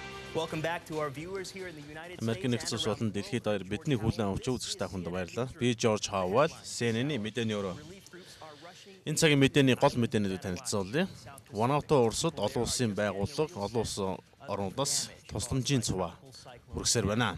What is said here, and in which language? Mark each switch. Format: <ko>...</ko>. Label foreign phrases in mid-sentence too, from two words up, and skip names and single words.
<en>Welcome back to our viewers here in the United States.</en> <mn>Америкийн нэгдсэн улс болон дэлхийд даяар бидний хүлээн авч үзэгч та бүхэнд баярлалаа. Би Жорж Хавал, CNN-ийн мэдээний өрөө. Энэ цагийн мэдээний гол мэдээнүүдийг танилцуулъя. Вануату улсад олон улсын байгууллага, олон улс орнуудаас тусламжийн цуваа хүргэсээр байна.</mn>